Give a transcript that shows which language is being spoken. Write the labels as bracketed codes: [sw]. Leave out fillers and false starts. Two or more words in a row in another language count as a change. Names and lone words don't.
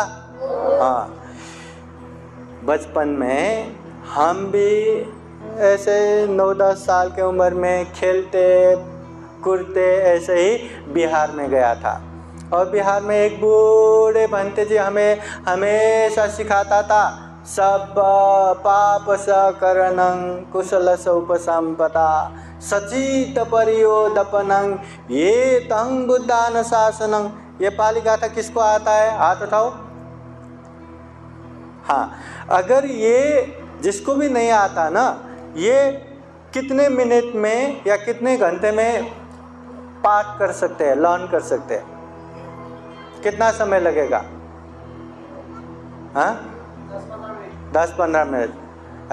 [hi] हाँ। बचपन में हम भी ऐसे 9-10 साल के उम्र में खेलते कूदते ऐसे ही बिहार में गया था, और बिहार में एक बूढ़े भंते जी हमें हमेशा सिखाता था, [pi] सब पाप सकरणं कुशल उपसंपदा सचित परियोदपनं ये तं बुद्धान शासनं। [hi] ये पाली गाथा किसको आता है? हाथ उठाओ। हाँ, अगर ये जिसको भी नहीं आता ना, ये कितने मिनट में या कितने घंटे में पाठ कर सकते हैं, लर्न कर सकते हैं? कितना समय लगेगा? हाँ, 10-15 मिनट।